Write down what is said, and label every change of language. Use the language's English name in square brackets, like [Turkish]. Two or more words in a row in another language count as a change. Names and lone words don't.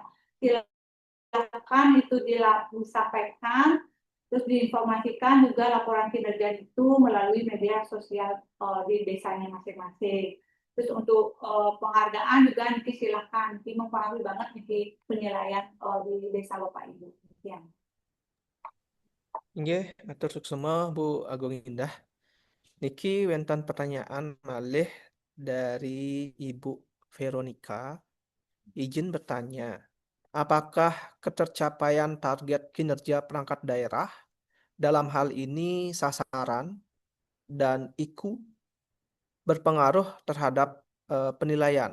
[Indonesian] Silakan itu disampaikan terus diinformasikan juga laporan kinerja itu melalui media sosial di desanya masing-masing. Terus untuk penghargaan juga nanti silakan, nanti mempengaruhi banget nanti penilaian di desa Bapak Ibu. Sekian. [Balinese] Nggih, matur suksema Bu Agung Indah. Niki wonten pertanyaan malih dari Ibu Veronica. [Indonesian] Izin bertanya, apakah ketercapaian target kinerja perangkat daerah dalam hal ini sasaran dan IKU berpengaruh terhadap penilaian?